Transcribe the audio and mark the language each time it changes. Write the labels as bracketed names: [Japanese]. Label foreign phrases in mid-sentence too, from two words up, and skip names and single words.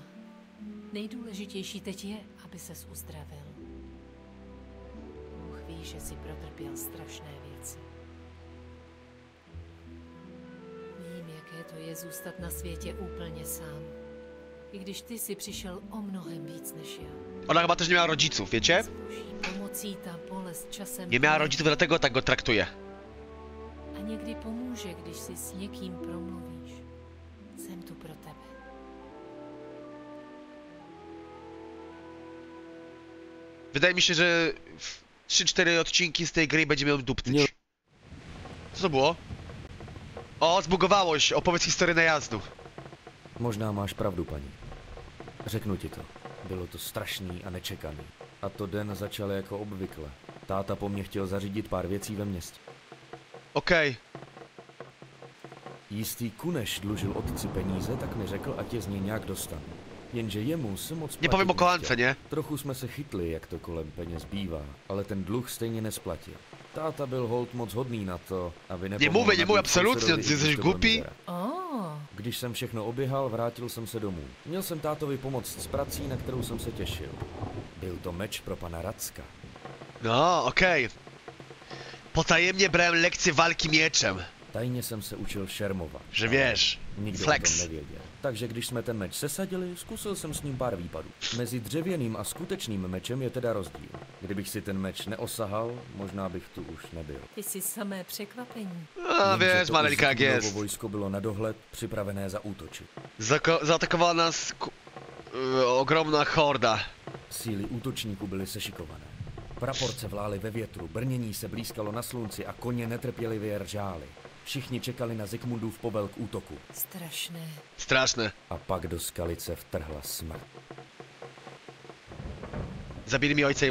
[Czech] Nejdůležitější teď je, aby ses uzdravil. Bůh ví, že si protrpěl strašné věci. Vím, jaké to je zůstat na světě úplně sám. I když ty si přišel o mnohem víc než já. [Polish] Ona chyba też nie miała rodziców, wiecie? [Czech] S boží pomocí ta bolest časem... [Polish] Nie miała rodziców, dlatego tak go traktuje. [Czech] A někdy pomůže, když si s někým promluvíš. Jsem tu pro tebe. [Polish] Wydaje mi się, że 3-4 odcinki z tej gry będzie miał duptyć. Co to było? O, zbugowało się. Opowiedz historię najazdu. [Czech] Možná máš pravdu, paní. Řeknu ti to. Bylo to strašný a nečekaný. A to den začal jako obvykle. Táta po mně chtěl zařídit pár věcí ve městě. [Polish] Okej. [Czech] Jistý Kuneš dlužil otci peníze, tak mi řekl, ať je z něj nějak dostanu. Jenže jemu se moc [Polish] Nie powiem o kochance, nie? [Czech] Trochu jsme se chytli, jak to kolem peněz bývá, ale ten dluh stejně nesplatil. Táta byl holt moc hodný na to, aby nepomohl. [Polish] Nie mówię, absolutnie, ty jesteś głupi. [Czech] Když jsem všechno oběhal, vrátil jsem se domů. Měl jsem tátovi pomoct s prací, na kterou jsem se těšil. Byl to meč pro pana Racka. [Polish] No, okej. Potajemnie brałem lekcję walki mieczem. [Czech] Tajně jsem se učil šermovat. [Polish] Že wiesz, [Czech] Nikdo [Polish] flex. [Czech] o tom nevěděl. Takže když jsme ten meč sesadili, zkusil jsem s ním pár výpadů. Mezi dřevěným a skutečným mečem je teda rozdíl. Kdybych si ten meč neosahal, možná bych tu už nebyl. Ty jsi samé překvapení. [Polish] A wiesz, Mareľka, jak jest. [Czech] Vojsko bylo na dohled, připravené zaútočit. [Polish] Zaatakowała nas ogromna horda. [Czech] Síly útočníků byly sešikované. Praporce vlály ve větru, brnění se blýskalo na slunci a koně netrpělivě ržály. Všichni čekali na Zikmundův povel k útoku. Strašné. [Polish] Straszne. [Czech] A pak do Skalice vtrhla smrt. [Polish] Zabili mi ojce i